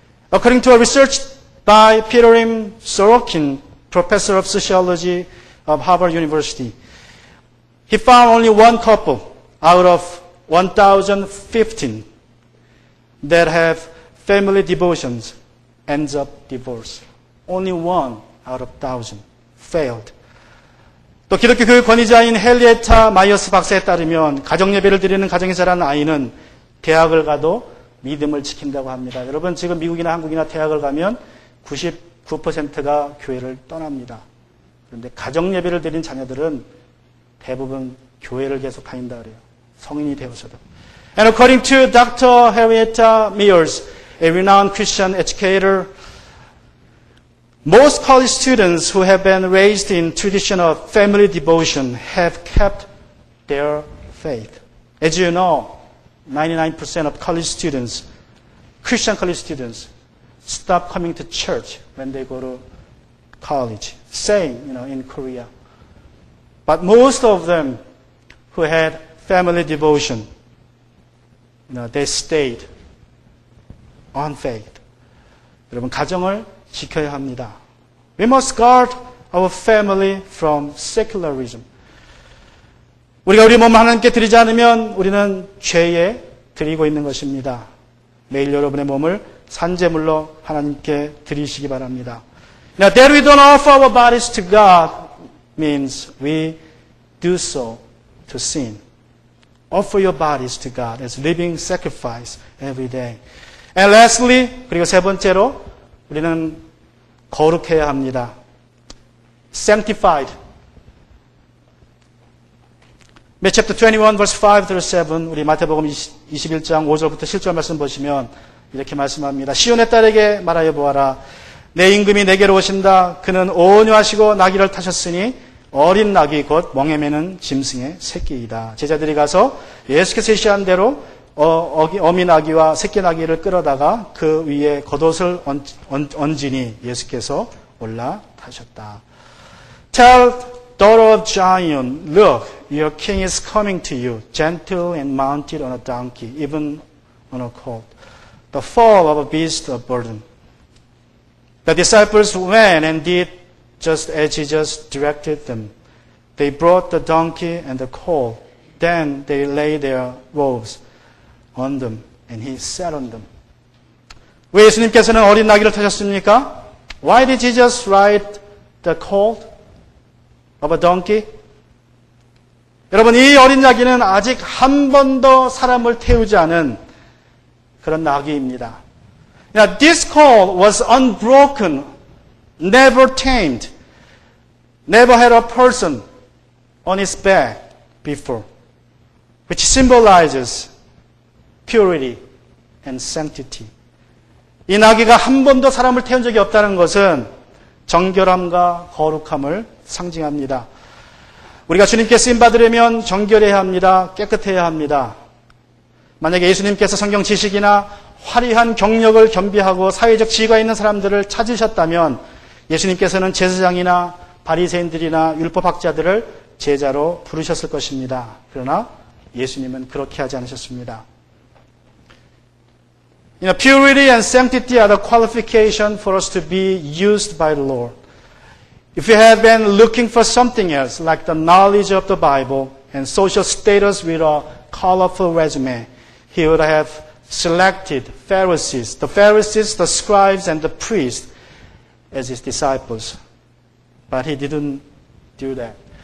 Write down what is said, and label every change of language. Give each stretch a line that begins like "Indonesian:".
English: According to a research by Peter Sorokin, professor of sociology of Harvard University, he found only one couple out of 1,015 that have family devotions ends up divorce. Only one out of 1,000 failed.
Korean: 또 기독교 교육 권위자인 헨리에타 마이어스 박사에 따르면 가정예배를 드리는 가정에 자란 아이는 대학을 가도 믿음을 지킨다고 합니다. 여러분 지금 미국이나 한국이나 대학을 가면 99%가 교회를 떠납니다. 그런데 가정예배를 드린 자녀들은 대부분 교회를 계속 다닌다 그래요. 성인이 되어서도.
English: And according to Dr. Henrietta Mears, a renowned Christian educator, most college students who have been raised in tradition of family devotion have kept their faith. As you know, 99% of college students, Christian college students, stop coming to church when they go to college. Same, in Korea. But most of them who had family devotion, they stayed on faith.
Korean: 여러분, 가정을 지켜야 합니다.
English: We must guard our family from secularism.
Korean: 우리가 우리 몸을 하나님께 드리지 않으면 우리는 죄에 드리고 있는 것입니다. 매일 여러분의 몸을 산제물로 하나님께 드리시기 바랍니다.
English: Now, that we don't offer our bodies to God means we do so to sin. Offer your bodies to God as living sacrifice every day. And lastly,
Korean: 그리고 세 번째로 우리는 거룩해야 합니다.
English: Sanctified. Matthew chapter 21 verse 5 through 7
Korean: 우리 마태복음 21장 5절부터 7절 말씀 보시면 이렇게 말씀합니다. 시온의 딸에게 말하여 보아라. 내 임금이 내게로 오신다. 그는 온유하시고 나귀를 타셨으니 어린 나귀 곧 멍에 매는 짐승의 새끼이다. 제자들이 가서 예수께서 제시한 대로 어미 나귀와 새끼 나귀를 끌어다가 그 위에 겉옷을 얹으니 예수께서 올라타셨다.
English: Tell daughter of Zion, look, your king is coming to you, gentle and mounted on a donkey, even on a colt, the foal of a beast of burden. The disciples went and did just as Jesus directed them. They brought the donkey and the colt. Then they laid their robes on them, and he sat on them.
Korean: 왜 예수님께서는 어린 나귀를 타셨습니까?
English: Why did Jesus ride the colt of a donkey?
Korean: 여러분, 이 어린 나귀는 아직 한 번도 사람을 태우지 않은 그런 나귀입니다.
English: Now, this colt was unbroken, never tamed, never had a person on its back before, which symbolizes purity and sanctity.
Korean: 이 나귀가 한 번도 사람을 태운 적이 없다는 것은 정결함과 거룩함을 상징합니다. 우리가 주님께 쓰임받으려면 정결해야 합니다. 깨끗해야 합니다. 만약에 예수님께서 성경 지식이나 화려한 경력을 겸비하고 사회적 지위가 있는 사람들을 찾으셨다면 예수님께서는 제사장이나 바리새인들이나 율법학자들을 제자로 부르셨을 것입니다. 그러나 예수님은 그렇게 하지 않으셨습니다.
English: Purity and sanctity are the qualification for us to be used by the Lord. If you had been looking for something else, like the knowledge of the Bible and social status with a colorful resume, he would have selected Pharisees, the scribes, and the priests as his disciples. But he didn't do that.